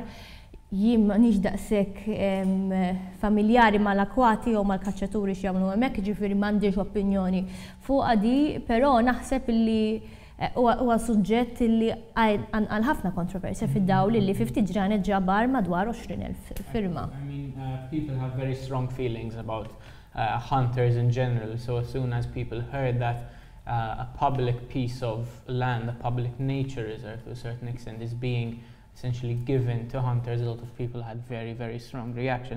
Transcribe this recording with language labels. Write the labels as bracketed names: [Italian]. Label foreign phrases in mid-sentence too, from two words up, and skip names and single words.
[Maltese] Jien m'għandix daqshekk familjari mal-akwati jew mal-kaċċaturi x'jagħmlu hemmhekk, ġifieri m'għandix opinjoni fuqha di, però naħseb li huwa suġġett li għal ħafna kontroversja fid-dawl li fi ftit ġranet ġabar madwar 20,000 firma. [English] I mean, people have very strong feelings about hunters in general, so as soon as people heard that a public piece of land, a public nature reserve to a certain extent is being essentially given to hunters, a lot of people had very, very strong reactions.